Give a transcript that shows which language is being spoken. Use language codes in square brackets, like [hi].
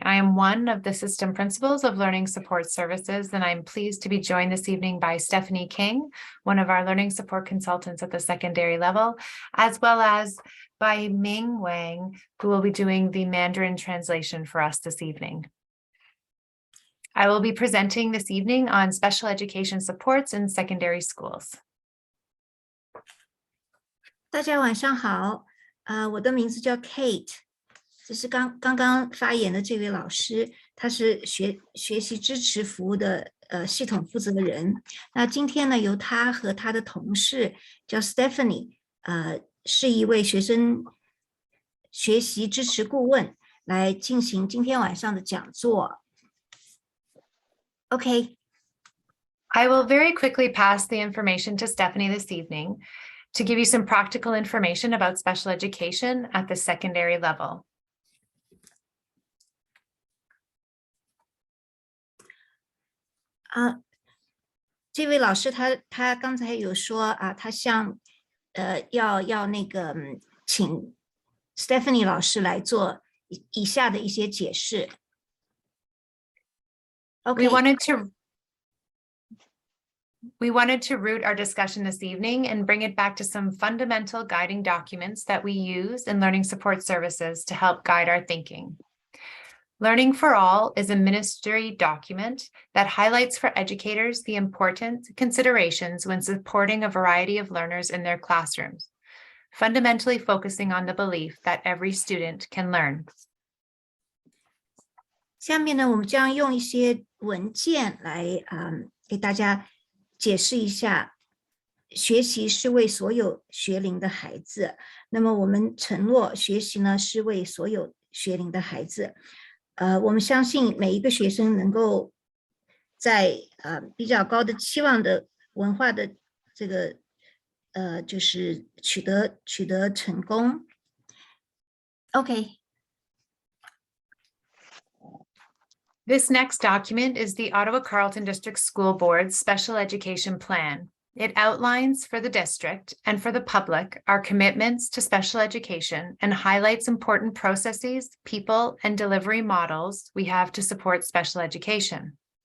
[en] I am one of the system principals of Learning Support Services, and I'm pleased to be joined this evening by Stephanie King, one of our learning support consultants at the secondary level, as well as by Ming Wang, who will be doing the Mandarin translation for us this evening. I will be presenting this evening on special education supports in secondary schools. [zh] 大家晚上好，我的名字叫 Kate， 这是刚刚发言的这位老师，他是学习支持服务的系统负责人。那今天呢，由他和他的同事叫 Stephanie， 是一位学生学习支持顾问，来进行今天晚上的讲座。 [en] Okay. I will very quickly pass the information to Stephanie this evening to give you some practical information about special education at the secondary level. [zh] 这位老师他刚才有说他想要那个请 Stephanie 老师来做以下的一些解释。 [en] Okay. We wanted to root our discussion this evening and bring it back to some fundamental guiding documents that we use in learning support services to help guide our thinking. Learning for All is a ministry document that highlights for educators the important considerations when supporting a variety of learners in their classrooms, fundamentally focusing on the belief that every student can learn. [zh] 下面呢，我们将用一些文件来给大家解释一下，学习是为所有学龄的孩子。那么我们承诺，学习呢是为所有学龄的孩子。我们相信每一个学生能够在比较高的期望的文化的这个就是取得成功。 [en] Okay. This next document is the Ottawa-Carleton District School Board's Special Education Plan. It outlines for the district and for the public our commitments to special education and highlights important processes, people, and delivery models we have to support special education.